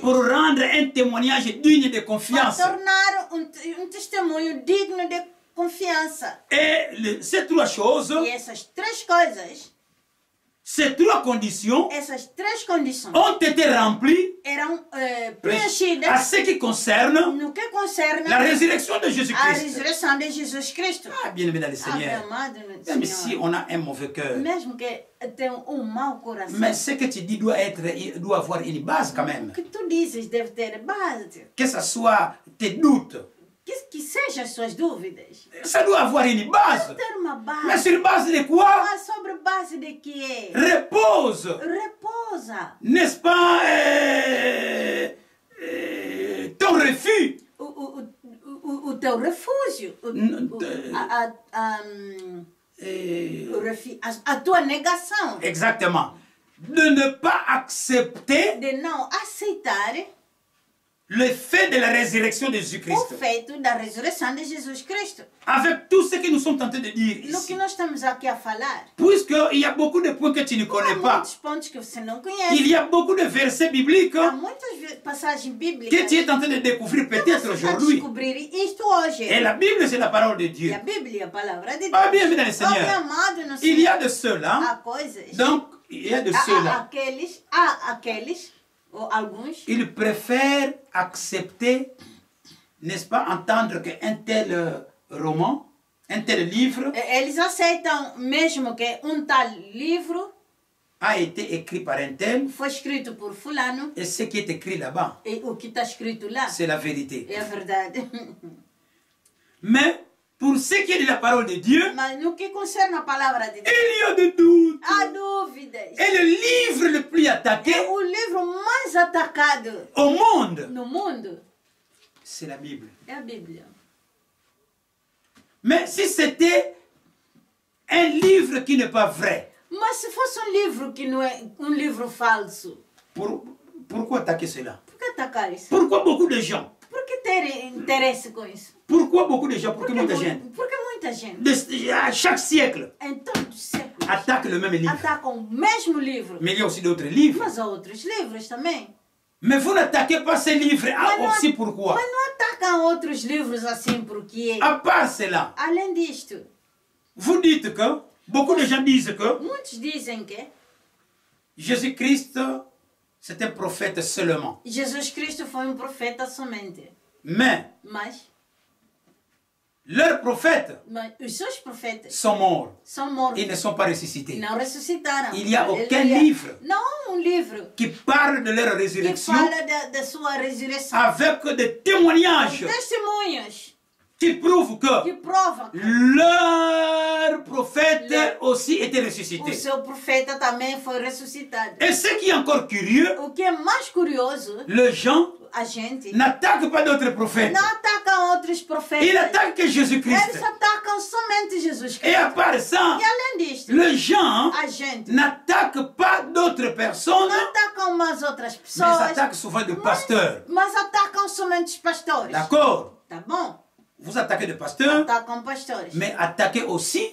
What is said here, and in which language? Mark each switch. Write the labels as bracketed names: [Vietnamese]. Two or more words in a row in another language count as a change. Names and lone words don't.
[French] pour rendre un témoignage digne de [Portuguese] para [French] confiance. [Portuguese] tornar testemunho digno de confiança. [French] Et ces 3 choses, [Portuguese] E essas 3 coisas, [French] ces 3 conditions [Portuguese] essas 3 condições [French] ont été remplies [Portuguese] eram [French] à [Portuguese] preenchidas [French] ce qui concerne [Portuguese] no que concerne [French] la résurrection de [Portuguese] a [French] Jésus-Christ. [Portuguese] ressurreição de Jesus Cristo. [French] Ah, bien-aimé dans le [Portuguese] Meu [French] Seigneur. [Portuguese] amado no [French] Même [Portuguese] Senhor. [French] si on a un mauvais cœur, [Portuguese] Mesmo que tenha mau coração. [French] mais ce que tu dis doit avoir une base quand même. [Portuguese] O que tu dizes deve ter base. [French] Que ce soit tes doutes, [Portuguese] Que sejam as suas dúvidas. [French] ça doit avoir une base. [Portuguese] Ter uma base. [French] Mais sur base de quoi? [Portuguese] Mas sobre base de quê? [French] Repose, [Portuguese] Repousa. [French] n'est-ce pas, ton refus. [Portuguese] O teu refúgio. A tua negação. [French] Exactement. De ne pas accepter [Portuguese] De não aceitar [French] le fait de la résurrection de [Portuguese] o [French] Jésus-Christ. [Portuguese] feito da ressurreição de Jesus Cristo. [French] Avec tout ce que nous sommes tentés de dire [Portuguese] No que [French] ici. [Portuguese] nós estamos aqui a falar, [French] Puisqu'il y a beaucoup de points que tu ne [Portuguese] há [French] connais pas. [Portuguese] muitos pontos que você não [French] Il [Portuguese] conhece. [French] y a beaucoup de versets bibliques [Portuguese] Há muitas passagem bíblica [French] que tu es en train de découvrir peut-être [Portuguese] você vai [French] aujourd'hui. [Portuguese] descobrir isto hoje. [French] Et la Bible, c'est la parole de [Portuguese] E [French] Dieu. [Portuguese] a Bíblia, a palavra de Deus. [French] Ah, bien, dans le [Portuguese] Oh, [French] Seigneur. [Portuguese] meu amado no [French] Il y a [Portuguese] Senhor. [French] de cela. [Portuguese] Há coisas. [French] Donc, il y a de cela. [Portuguese] Aqueles, ou alguns, [French] Ils préfèrent accepter, n'est-ce pas, entendre qu'un tel roman, un tel livre [Portuguese] eles aceitam mesmo que tal livro [French] a été écrit par un tel, [Portuguese] foi escrito por fulano [French] et ce qui est écrit là-bas, [Portuguese] e o que está escrito lá [French] c'est la vérité. [Portuguese] é a verdade. [French] Mais pour ce qui est de la parole de Dieu, [Portuguese] Mas no que concerne a palavra de Deus, [French] il y a des doutes. [Portuguese] há dúvidas. [French] Et le livre le plus attaqué [Portuguese] É o livro mais atacado [French] au monde, [Portuguese] no mundo, [French] c'est la Bible. [Portuguese] é a Bíblia. [French] Mais si c'était un livre qui n'est pas vrai, [Portuguese] Mas se fosse livro que não é livro falso, [French] pourquoi attaquer cela? [Portuguese] por que atacar isso? [French] Pourquoi beaucoup de gens? [Portuguese] Por que ter interesse com isso? [French] Pourquoi beaucoup de gens? [Portuguese] Pourquoi muita gente? Porque muita gente, [French] À chaque siècle, [Portuguese] em todos os séculos, [French] attaque le même livre. [Portuguese] atacam o mesmo livro. [French] Mais il y a aussi d'autres livres. [Portuguese] Mas há outros livros também. [French] Mais vous n'attaquez pas ces livres. Ah, [Portuguese] Mas não- [French] aussi pourquoi? [Portuguese] Mas não atacam outros livros assim porque... [French] À part cela, [Portuguese] Além disto, [French] vous dites que, beaucoup de gens disent que [Portuguese] muitos dizem que [French] Jésus-Christ, c'est un prophète seulement. [Portuguese] Jesus Cristo foi profeta somente. [French] Mais leurs prophètes [Portuguese] Mas os seus profetas [French] sont morts. [Portuguese] são mortos. [French] Ils ne sont pas ressuscités. [Portuguese] Não ressuscitaram. [French] Il n'y a [Portuguese] Aleluia. [French] aucun livre [Portuguese] Não há livro [French] qui parle de leur [Portuguese] que [French] résurrection [Portuguese] fala da sua ressurreição. [French] avec des témoignages [Portuguese] Testemunhos [French] qui prouvent que [Portuguese] que provam que [French] leur prophète aussi était [Portuguese] o [French] ressuscité. [Portuguese] seu profeta também foi ressuscitado. [French] Et ce qui est encore curieux, [Portuguese] O que é mais curioso, [French] les gens [Portuguese] a gente [French] n'attaquent pas d'autres prophètes. [Portuguese] não atacam outros profetas. [French] Ils attaquent que Jésus-Christ. [Portuguese] Eles atacam somente Jesus [French] Et à [Portuguese] Cristo. [French] part ça, [Portuguese] E além disto, [French] les gens [Portuguese] a gente [French] n'attaquent pas d'autres personnes, [Portuguese] não atacam mais outras [French] mais [Portuguese] pessoas, [French] attaquent souvent des pasteurs. [Portuguese] mas atacam somente os pastores. [French] D'accord? [Portuguese] Tá bom? [French] Vous attaquez des pasteurs, [Portuguese] Atacam pastores. [French] mais attaquez aussi,